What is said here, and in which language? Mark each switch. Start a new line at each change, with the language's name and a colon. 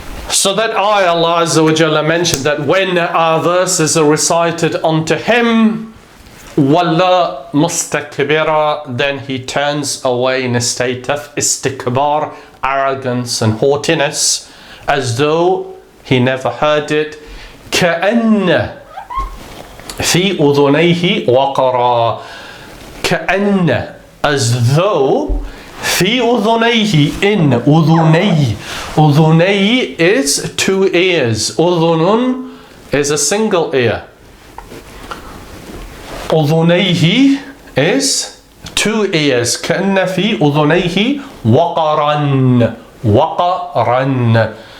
English: So that ayah, Allah Azza wa Jalla mentioned that when our verses are recited unto him,
Arabic: walla mustakbira,
English: then he turns away in a state of istikbar, arrogance and haughtiness, as though he never heard it.
Arabic: كأن في أذنيه وقرا.
English: كأن, as though.
Arabic: في أذنيه, in أذني.
English: أذني is two ears. أذن is a single ear. أذنيه is two ears.
Arabic: كأن في أذنيه وقرا. وقرا.